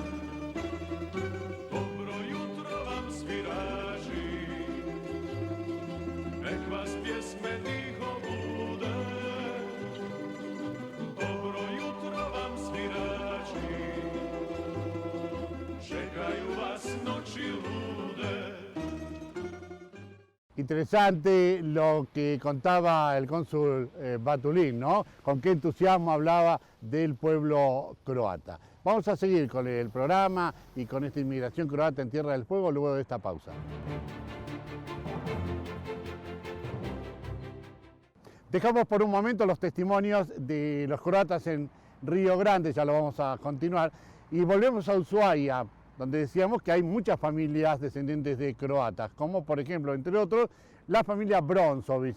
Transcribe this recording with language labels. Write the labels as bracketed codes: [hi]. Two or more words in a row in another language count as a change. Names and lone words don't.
[hr] Dobro jutro vam svirači, nek vas pjesme tiho bude. Dobro jutro vam svirači, čekaju vas noći lude. [es] Interesante lo que contaba el cónsul Batulín, ¿no? Con qué entusiasmo hablaba del pueblo croata. Vamos a seguir con el programa y con esta inmigración croata en Tierra del Fuego luego de esta pausa. Dejamos por un momento los testimonios de los croatas en Río Grande, ya lo vamos a continuar, y volvemos a Ushuaia, donde decíamos que hay muchas familias descendientes de croatas, como por ejemplo, entre otros, la familia Bronzovic.